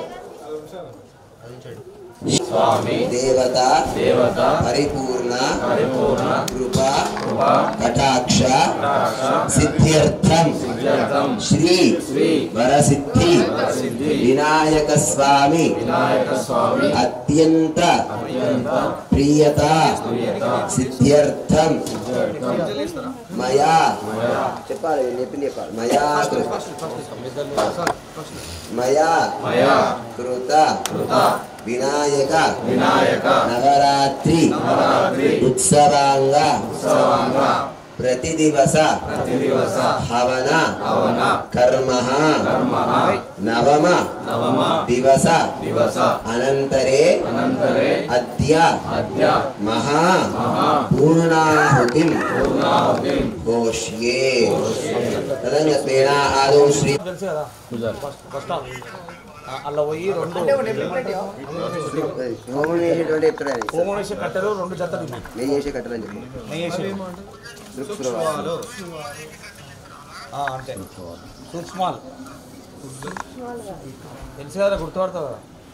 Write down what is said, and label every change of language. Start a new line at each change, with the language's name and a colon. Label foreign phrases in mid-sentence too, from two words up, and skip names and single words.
Sanskrit: देवता परिपूर्ण कृपा कटाक्ष सिद्ध्यर्थं श्री वरसिद्धि विनायक स्वामि अत्यन्त प्रियत सिद्ध्यर्थं मया చెప్పాలి मया कृत विनायक नवरात्रि ఉత్సవాంగ प्रतिदिवस हवन कर्मः नवम दिवस अनन्तरे अद्य महा पूर्णाहुतिं घोष्ये तदन्यस्मेन आदौ श्री
Telugu: అలా పోయి రెండు హోమం వేసే కట్టెలు రెండు జతలు నెయ్యి వేసే కట్టెలు అని చెప్పి నెయ్యి వేసే అంటే సూక్ష్మాల్ తెలుసు కదా గుర్తుపడతావు కదా